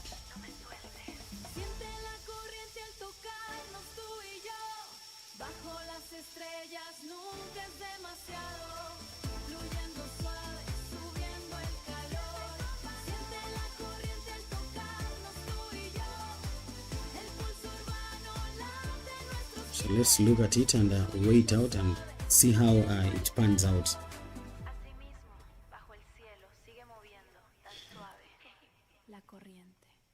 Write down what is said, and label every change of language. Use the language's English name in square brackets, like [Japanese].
[Spanish] No me sueltes. Siente la corriente al tocarnos tú y yo. Bajo las estrellas nunca es demasiado. Fluyendo suave, subiendo el calor. Siente la corriente al tocarnos tú y yo. El pulso urbano late nuestros pies. [English] So let's look at it and wait out and see how it pans out. [Spanish] Asimismo, bajo el cielo sigue moviendo tan suave la corriente.